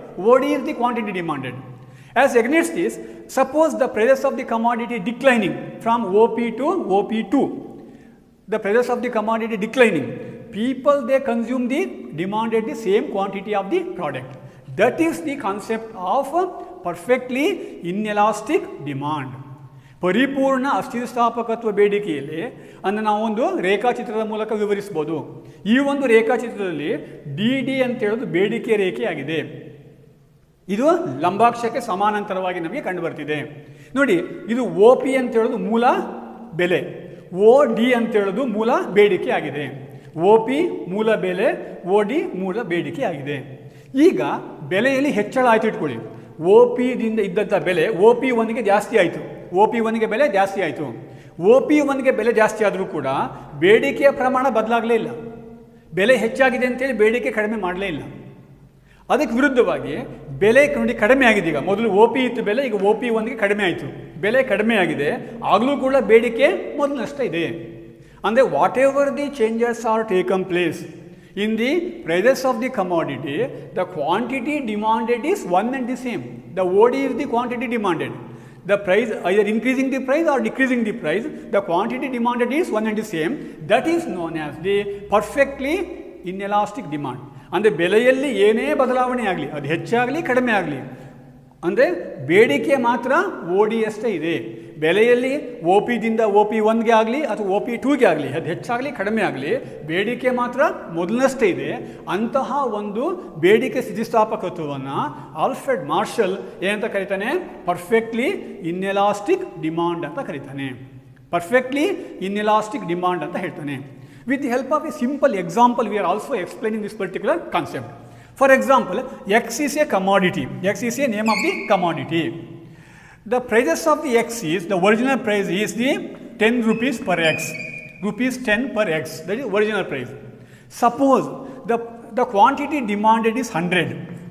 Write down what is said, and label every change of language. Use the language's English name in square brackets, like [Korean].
[English] OD is the quantity demanded. As against this, suppose the prices of the commodity declining from OP to OP2. The prices of the commodity declining. People, they consume the demanded the same quantity of the product. That is the concept of perfectly inelastic demand. [Kannada] ಪರಿಪೂರ್ಣ ಅಸ್ಥಿತಿಸ್ಥಾಪಕತ್ವ ಬೇಡಿಕೆಯಲ್ಲಿ ಅನ್ನು ನಾವೊಂದು ರೇಖಾಚಿತ್ರದ ಮೂಲಕ ವಿವರಿಸಬಹುದು. ಈ ಒಂದು ರೇಖಾಚಿತ್ರದಲ್ಲಿ DD ಅಂತ ಹೇಳೋದು ಬೇಡಿಕೆ ರೇಖೆಯಾಗಿದೆ. ಇದು ಲಂಬಾಕ್ಷಕ್ಕೆ ಸಮಾನಾಂತರವಾಗಿ ನಮಗೆ ಕಂಡುಬರ್ತಿದೆ. ನೋಡಿ, ಇದು OP ಅಂತ ಹೇಳೋದು ಮೂಲ ಬೆಲೆ, OD ಅಂತ ಹೇಳೋದು ಮೂಲ ಬೇಡಿಕೆ ಆಗಿದೆ. OP ಮೂಲ ಬೆಲೆ, OD ಮೂಲ ಬೇಡಿಕೆ ಆಗಿದೆ. ಈಗ ಬೆಲೆಯಲ್ಲಿ ಹೆಚ್ಚಳ ಆಯಿತು ಇಟ್ಕೊಳ್ಳಿ. OPದಿಂದ ಇದ್ದಂಥ ಬೆಲೆ OP1ಗೆ ಜಾಸ್ತಿ ಆಯಿತು. OP1ಗೆ ಬೆಲೆ ಜಾಸ್ತಿ ಆಯಿತು. OP1ಗೆ ಬೆಲೆ ಜಾಸ್ತಿ ಆದರೂ ಕೂಡ ಬೇಡಿಕೆಯ ಪ್ರಮಾಣ ಬದಲಾಗಲೇ ಇಲ್ಲ. ಬೆಲೆ ಹೆಚ್ಚಾಗಿದೆ ಅಂತೇಳಿ ಬೇಡಿಕೆ ಕಡಿಮೆ ಮಾಡಲೇ ಇಲ್ಲ. ಅದಕ್ಕೆ ವಿರುದ್ಧವಾಗಿ ಬೆಲೆ ನೋಡಿ ಕಡಿಮೆ ಆಗಿದೆ. ಈಗ ಮೊದಲು OP ಇತ್ತು ಬೆಲೆ, ಈಗ OP1ಗೆ ಕಡಿಮೆ ಆಯಿತು. ಬೆಲೆ ಕಡಿಮೆ ಆಗಿದೆ, ಆಗಲೂ ಕೂಡ ಬೇಡಿಕೆ ಮೊದಲಷ್ಟೇ ಇದೆ. [English] ಅಂದರೆ whatever the changes are taken place in the prices of the commodity, the quantity demanded is one and the same. The OD is the quantity demanded. the price either increasing the price or decreasing the price, the quantity demanded is one and the same. That is known as the perfectly inelastic demand. [Kannada] ಅಂದರೆ ಬೆಲೆಯಲ್ಲಿ ಏನೇ ಬದಲಾವಣೆ ಆಗಲಿ, ಅದು ಹೆಚ್ಚಾಗಲಿ ಕಡಿಮೆ ಆಗಲಿ, ಅಂದರೆ ಬೇಡಿಕೆ ಮಾತ್ರ ಓಡಿಯಷ್ಟೇ ಇದೆ. ಬೆಲೆಯಲ್ಲಿ OP-ದಿಂದ OP1ಗೆ ಆಗಲಿ ಅಥವಾ OP2ಗೆ ಆಗಲಿ, ಅದು ಹೆಚ್ಚಾಗಲಿ ಕಡಿಮೆ ಆಗಲಿ, ಬೇಡಿಕೆ ಮಾತ್ರ ಮೊದಲನಷ್ಟೇ ಇದೆ. ಅಂತಹ ಒಂದು ಬೇಡಿಕೆ ಸ್ಥಿತಿಸ್ಥಾಪಕತ್ವವನ್ನು ಆಲ್ಫ್ರೆಡ್ ಮಾರ್ಷಲ್ ಏನಂತ ಕರೀತಾನೆ? ಪರ್ಫೆಕ್ಟ್ಲಿ ಇನ್ಎಲಾಸ್ಟಿಕ್ ಡಿಮಾಂಡ್ ಅಂತ ಕರೀತಾನೆ. ಪರ್ಫೆಕ್ಟ್ಲಿ ಇನ್ಎಲಾಸ್ಟಿಕ್ ಡಿಮಾಂಡ್ ಅಂತ ಹೇಳ್ತಾನೆ. [English] With the help of a simple example, we are also explaining this particular concept. For example, X is a commodity. X is a name of the commodity. The prices of the X is, the original price is the 10 rupees per X. Rupees 10 per X. That is original price. Suppose the quantity demanded is 100.